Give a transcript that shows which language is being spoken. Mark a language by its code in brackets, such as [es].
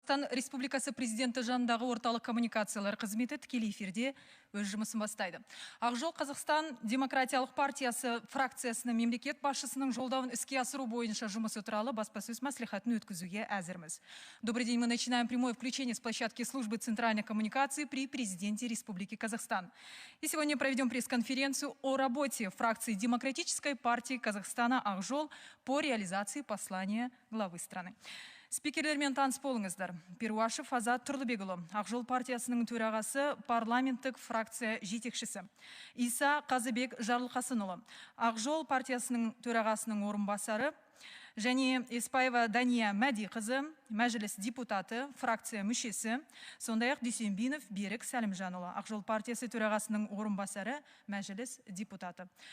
[kk] Қазақстан Республикасы президенті жанындағы орталық коммуникациялар қызметі тікелей эфирде өз жұмысын бастайды. Ақжол Қазақстан Демократиялық партиясы фракциясының мемлекет басшысының жолдауын іске асыру бойынша жұмысы туралы баспасөз мәслихатын өткізуге әзірміз. [ru] Добрый день, мы начинаем прямое включение с площадки службы центральной коммуникации при президенте Республики Казахстан. И сегодня проведем пресс-конференцию о работе фракции Демократической партии Казахстана Ақжол по реализации послания главы страны. [kk] Спикерлермен таныс болыңыздар. Перуашев Азат Тұрлыбекұлы, Ақжол партиясының төрағасы, парламенттік фракция жетекшісі. Иса Қазыбек Жарылқасынұлы, Ақжол партиясының төрағасының орынбасары, және Еспаева Дания Мәди қызы, мәжіліс депутаты, фракция мүшесі, сондай-ақ Дүйсенбинов Берік Сәлімжанұлы, Ақжол партиясы төрағасының орынбасары, мәжіліс депутаты.